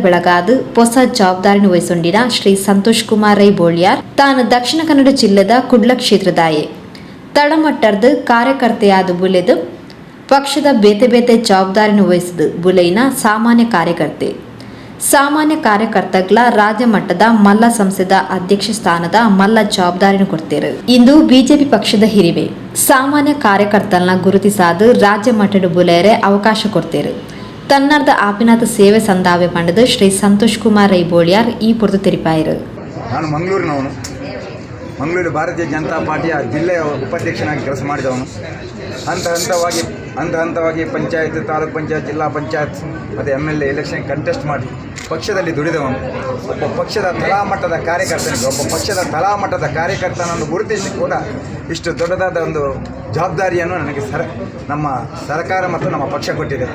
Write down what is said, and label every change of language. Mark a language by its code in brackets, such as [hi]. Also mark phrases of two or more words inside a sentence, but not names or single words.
[tcy] ಬೆಳಗಾದ ಹೊಸ ಜವಾಬ್ದಾರಿನ ವಹಿಸೊಂಡಿನ ಶ್ರೀ ಸಂತೋಷ್ ಕುಮಾರ್ ರೈ ಬೋಳಿಯಾರ್ ತಾನು ದಕ್ಷಿಣ ಕನ್ನಡ ಜಿಲ್ಲೆದ ಕುಡ್ಲ ಕ್ಷೇತ್ರದಾಯೆ ತಳಮಟ್ಟದ ಕಾರ್ಯಕರ್ತೆಯಾದ ಬುಲೆದು ಪಕ್ಷದ ಬೇತೆ ಬೇತೆ ಜವಾಬ್ದಾರಿನ ವಹಿಸಿದ ಬುಲೈನ ಸಾಮಾನ್ಯ ಕಾರ್ಯಕರ್ತಗಳ ರಾಜ್ಯ ಮಟ್ಟದ ಮಲ್ಲ ಸಂಸ್ಥೆದ ಅಧ್ಯಕ್ಷ ಸ್ಥಾನದ ಮಲ್ಲ ಜವಾಬ್ದಾರಿನ ಕೊಡ್ತೇರು. ಇಂದು ಬಿಜೆಪಿ ಪಕ್ಷದ ಹಿರಿಮೆ ಸಾಮಾನ್ಯ ಕಾರ್ಯಕರ್ತರನ್ನ ಗುರುತಿಸಾದ ರಾಜ್ಯ ಮಟ್ಟದ ಬುಲೆಯರೆ ಅವಕಾಶ ಕೊಡ್ತೇರು. ತನ್ನರ್ಧ ಆಪಿನಾಥ ಸೇವೆ ಸಂದಾವೆ ಪಂಡದ ಶ್ರೀ ಸಂತೋಷ್ ಕುಮಾರ್ ರೈ ಬೋಳಿಯಾರ್ ಈ ಪುರತು ತೆರಿಪಾಯರು. [kn] ನಾನು ಮಂಗಳೂರು ಭಾರತೀಯ ಜನತಾ ಪಾರ್ಟಿಯ ಜಿಲ್ಲೆಯ ಉಪಾಧ್ಯಕ್ಷನಾಗಿ ಕೆಲಸ ಮಾಡಿದವನು. ಹಂತ ಹಂತವಾಗಿ ಪಂಚಾಯತ್, ತಾಲೂಕು ಪಂಚಾಯತ್, ಜಿಲ್ಲಾ ಪಂಚಾಯತ್ ಮತ್ತು [en] MLA election contest [kn] ಮಾಡಿ ಪಕ್ಷದಲ್ಲಿ ದುಡಿದವನು. ಒಬ್ಬ ಪಕ್ಷದ ತಳಮಟ್ಟದ ಕಾರ್ಯಕರ್ತನನ್ನು ಗುರುತಿಸಿ ಕೂಡ ಇಷ್ಟು ದೊಡ್ಡದಾದ ಒಂದು ಜವಾಬ್ದಾರಿಯನ್ನು ನನಗೆ ನಮ್ಮ ಸರ್ಕಾರ ಮತ್ತು ನಮ್ಮ ಪಕ್ಷ ಕೊಟ್ಟಿದೆ.